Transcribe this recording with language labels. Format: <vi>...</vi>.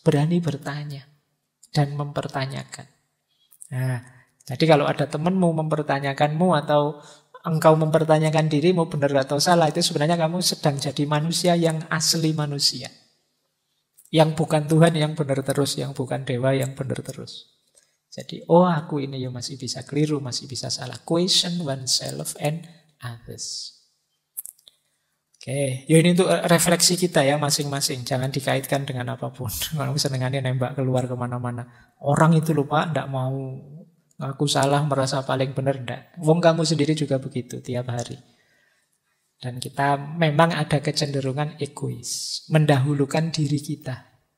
<id>Berani bertanya dan mempertanyakan. Nah, jadi kalau ada temanmu mempertanyakanmu atau engkau mempertanyakan dirimu benar atau salah, itu sebenarnya kamu sedang jadi manusia yang asli manusia. Yang bukan Tuhan yang benar terus, yang bukan dewa yang benar terus. Jadi, oh aku ini ya masih bisa keliru, masih bisa salah.</id> <en>Question oneself and others.</en> <id>Oke, ya ini untuk refleksi kita ya masing-masing. Jangan dikaitkan dengan apapun. Kalau senengannya nembak keluar kemana-mana. Orang itu lupa, tidak mau ngaku salah, merasa paling benar, tidak. Wong kamu sendiri juga begitu tiap hari. Dan kita memang ada kecenderungan egois, mendahulukan diri kita.</id>